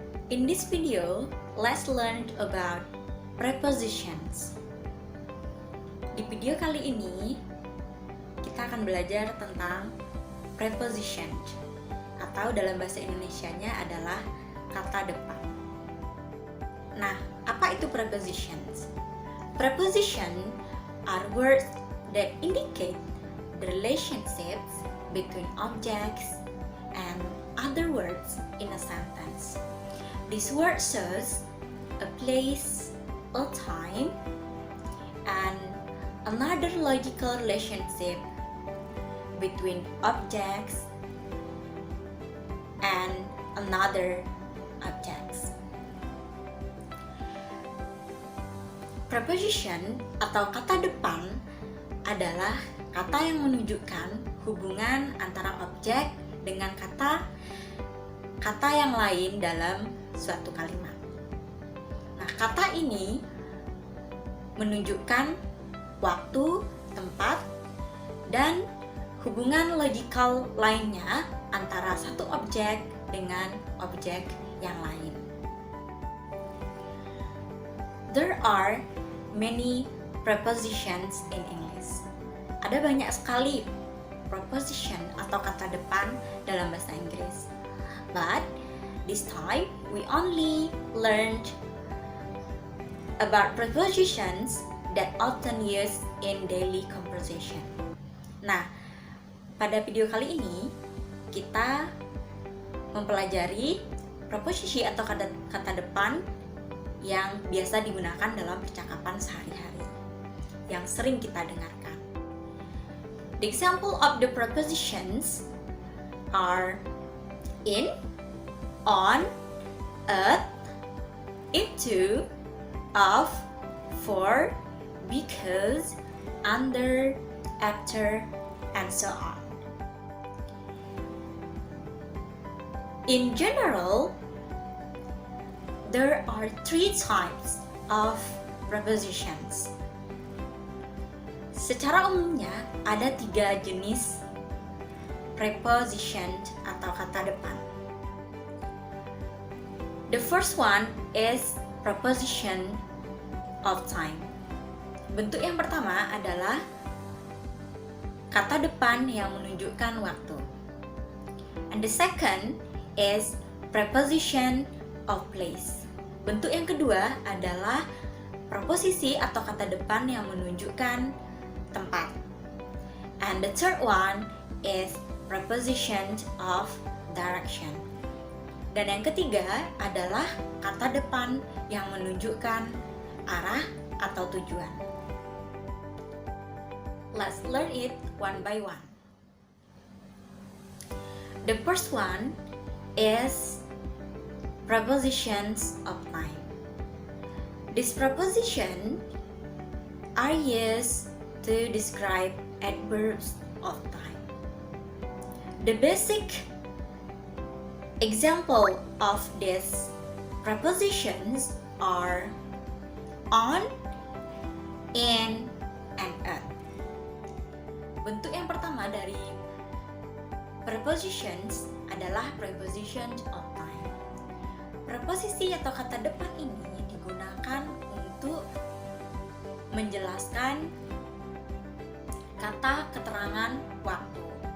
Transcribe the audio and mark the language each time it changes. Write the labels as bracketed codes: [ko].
[en] In this video, let's learn about prepositions. [id] Di video kali ini, kita akan belajar tentang preposition, atau dalam bahasa Indonesianya adalah kata depan. Nah, apa itu prepositions? [en] Preposition are words that indicate the relationships between objects and other words in a sentence. This word shows a place, a time, and another logical relationship between objects and another objects. [id] Preposition atau kata depan adalah kata yang menunjukkan hubungan antara objek dengan kata yang lain dalam suatu kalimat. Nah, kata ini menunjukkan waktu, tempat, dan hubungan logikal lainnya antara satu objek dengan objek yang lain. [en] There are many prepositions in English. [id] Ada banyak sekali preposition atau kata depan dalam bahasa Inggris. [en] But this time we only learned about prepositions that often used in daily conversation. [id] Nah, pada video kali ini kita mempelajari preposisi atau kata depan yang biasa digunakan dalam percakapan sehari-hari, yang sering kita dengarkan. [en] The example of the prepositions are in, on, at, into, of, for, because, under, after, and so on. In general, there are three types of prepositions. [id] Secara umumnya ada 3 jenis preposition atau kata depan. [en] The first one is preposition of time. [id] Bentuk yang pertama adalah kata depan yang menunjukkan waktu. [en] And the second is preposition of place. [id] Bentuk yang kedua adalah preposisi atau kata depan yang menunjukkan tempat. [en] And the third one is preposition of direction. [id] Dan yang ketiga adalah kata depan yang menunjukkan arah atau tujuan. [en] Let's learn it one by one. The first one is prepositions of time. These prepositions are used to describe adverbs of time. The basic example of these prepositions are on, in, and at. [id] Bentuk yang pertama dari prepositions adalah preposition of time. Preposisi atau kata depan ini digunakan untuk menjelaskan kata keterangan waktu.